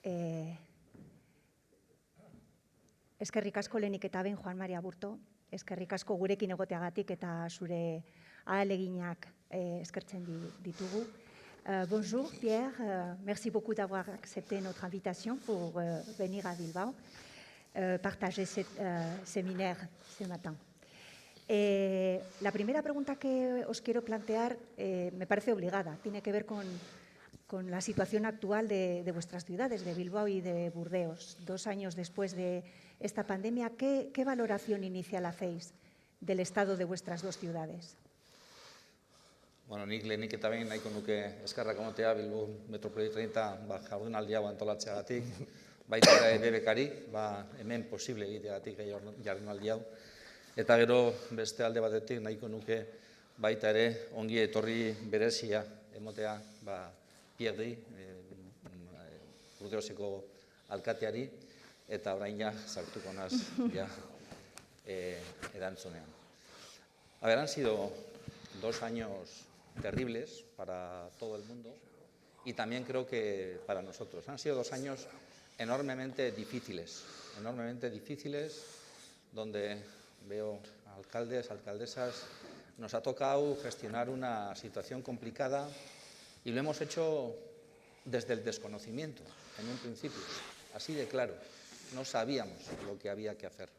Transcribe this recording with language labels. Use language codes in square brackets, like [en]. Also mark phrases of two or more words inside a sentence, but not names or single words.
[eu] Eskerrik asko lehenik eta behin, Juan, María, Aburto. Eskerrik asko gurekin egoteagatik eta zure ahaleginak eskertzen ditugu. [fr] Bonjour, Pierre. Merci beaucoup d'avoir accepté notre invitation pour venir à Bilbao, partager ce séminaire ce matin. [es] La primera pregunta que os quiero plantear me parece obligada. Tiene que ver con la situación actual de vuestras ciudades, de Bilbao y de Burdeos. 2 años después de esta pandemia, ¿qué valoración inicial hacéis del estado de vuestras 2 ciudades? [eu] Bueno, nik lehenik eta behin nahiko nuke eskerrak ematea Bilbao Metropoli-30 jardunaldi hau antolatzeagatik, baita ere BBK-ari, hemen posible egiteagatik jardunaldi hau. Eta gero beste alde batetik nahiko nuke baita ere ongi etorri berezia ematea Pierre, Burdeoseko alkateari, eta orain sartuko naz erantzunean. [es] A ver, han sido 2 años terribles para todo el mundo y también creo que para nosotros. Han sido 2 años enormemente difíciles, donde veo alcaldes, alcaldesas, nos ha tocado gestionar una situación complicada y lo hemos hecho desde el desconocimiento, en un principio, así de claro, no sabíamos lo que había que hacer.